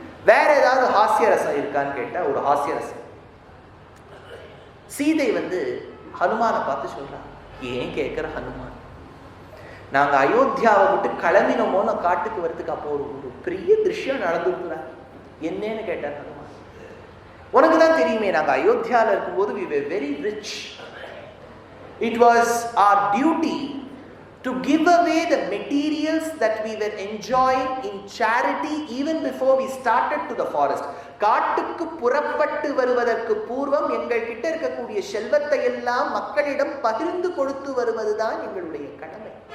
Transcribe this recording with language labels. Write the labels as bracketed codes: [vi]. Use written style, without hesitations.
[ta] வேற ஏதாவது ஹாஸ்ய ரசம் இருக்கான்னு கேட்டா ஒரு ஹாஸ்ய ரசம். சீதை வந்து ஹனுமானை பார்த்து சொல்றான், ஏன் கேட்கிற ஹனுமான், நாங்க அயோத்தியாவை விட்டு கிளம்பினோமோன்னு காட்டுக்கு வரதுக்கு அப்போ ஒரு பெரிய திருஷ்யம் நடந்துருக்குறேன். என்னன்னு கேட்டார் ஹனுமான். உனக்கு தான் தெரியுமே, நாங்க அயோத்தியாவில் இருக்கும்போது [en] we were very rich. It was our duty to give away the materials that we were enjoying in charity even before we started to the forest. [ta] காட்டுக்கு புறப்பட்டு வருவதற்கு பூர்வம் எங்கள் கிட்ட இருக்கக்கூடிய செல்வத்தை எல்லாம் மக்களிடம் பகிர்ந்து கொடுத்து வருவதுதான் எங்களுடைய கடமை.